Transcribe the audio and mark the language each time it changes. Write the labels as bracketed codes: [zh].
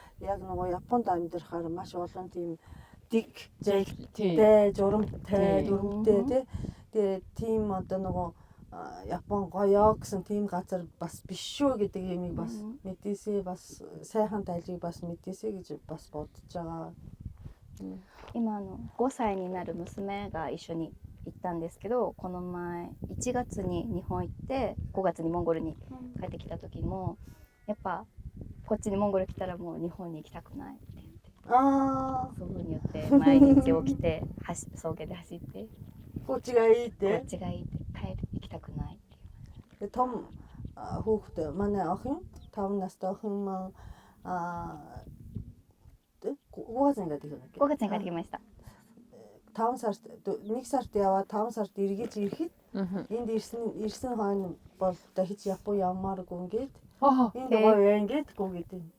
[mn] Яг нөгөө Японд амьдрахаар маш олон тийм дэг зайлтай, журамтай, дүрмтэй тий. Тэгээ тийм одоо нөгөө Япон гоёо гэсэн тийм газар бас биш шүү гэдэг юмыг бас мэдээсээ бас сайхан тайлбарыг бас мэдээсээ гэж бас бодож байгаа. [ja] 今5歳になる娘が一緒に行ったんですけど、この前1月に日本行って5月にモンゴルに帰ってきた時もやっぱこっちにモンゴル来たらもう日本に行きたくないって言って、そういうふうに言って毎日起きて草原で走って。こっちがいいってこっちがいいって行きたくないって。 [mn] том хүүхэд манай охин 5 настай охин маань [ja] 5月に帰ってきたんだっけ? 5月に帰ってきました。 [mn] 5 сард 1 сард яваад 5 сард эргэж ирэхэд энд ирсэн хойно бол дахиж Япон явмааргүй ингээд энд гоё ингээд гүгээд.